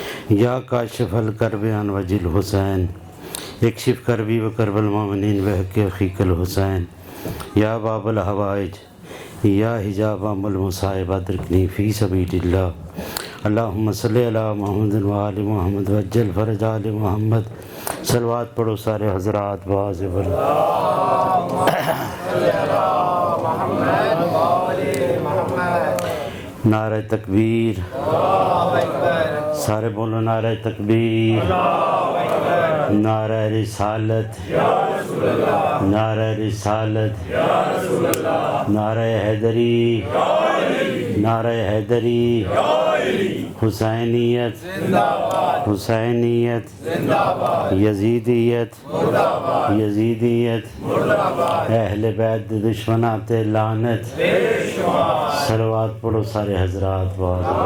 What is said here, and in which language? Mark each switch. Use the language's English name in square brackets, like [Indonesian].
[Arabic] یا کاشف الکرب عن وجہ الحسین اکشف کربی و کرب المؤمنین بحق اخیک الحسین. یا باب الحوائج یا حجاب ام المصائب ادرکنی فی سبیل اللہ. اللہم صلی علی محمد و آل محمد وجل فرج آل محمد. [Urdu] صلوات پڑھو سارے حضرات باز بر. نعرہ تکبیر, سارے بولو نعرہ تکبیر, نعرہ رسالت, نعرہ رسالت, نعرہ حیدری, نعرہ حیدری, حسینیت, حسینیت, یزیدیت, یزیدیت, اہل بیت دشمنات لعنت. صلوات پڑھو سارے حضرات باز.